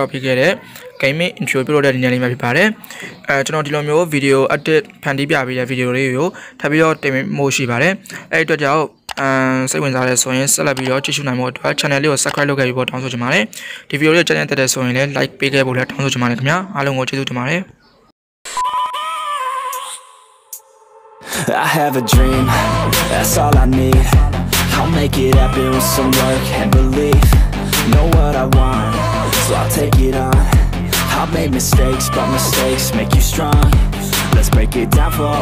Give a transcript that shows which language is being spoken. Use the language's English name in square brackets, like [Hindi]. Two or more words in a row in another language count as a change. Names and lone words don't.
[Burmese] ပေးခဲ့တဲ့ [English] gaming intro [Burmese] ပြလို့တဲ့ဒီနေ့လေးမှာဖြစ်ပါတယ်ကျွန်တော်ဒီလိုမျိုး [English] video edit [Burmese] ဖန်တီးပြပေးတဲ့ video လေးကိုထပ်ပြီးတော့တင်ဖို့ရှိပါတယ်အဲ့အတွက်ကြောင့်စိတ်ဝင်စားတဲ့ဆိုရင်ဆက်လက်ပြီးတော့ကြည့်ရှုနိုင်ဖို့အတွက် channel လေးကို subscribe လုပ်ခဲ့ပြီးတော့တောင်းဆိုချင်ပါတယ်ဒီ video လေးကြိုက်တဲ့ဆိုရင်လည်း like ပေးခဲ့ဖို့လည်းတောင်းဆိုချင်ပါတယ်ခင်ဗျာအားလုံးကိုကျေးဇူးတင်ပါတယ် [English] I have a dream, that's all I need. I'll make it happen with some work and belief. Know what I want, so I'll take it on. I've made mistakes, but mistakes make you strong. Let's break it down for a minute.